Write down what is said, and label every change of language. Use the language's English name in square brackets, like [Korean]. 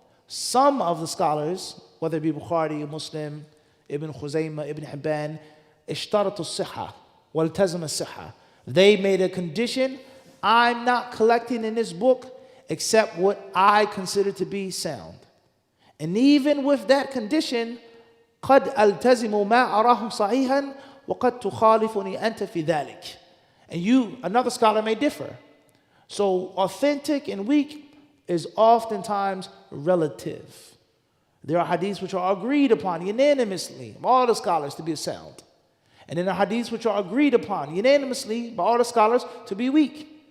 [English] Some of the scholars, whether it be Bukhari, Muslim, Ibn Khuzaymah, Ibn Hibban, [Arabic] اشترطوا الصحة وَالْتَزَمَ الصِّحَّةِ. [English] They made a condition, I'm not collecting in this book except what I consider to be sound. And even with that condition, [Arabic] قَدْ أَلْتَزِمُ مَا أَرَاهُ صَحِيحًا وَقَدْ تُخَالِفُنِي أَنْتَ فِي ذَلِكَ. [English] And you, another scholar may differ. So authentic and weak is oftentimes relative. There are hadiths which are agreed upon unanimously by all the scholars to be sound. And then there are hadiths which are agreed upon unanimously by all the scholars to be weak.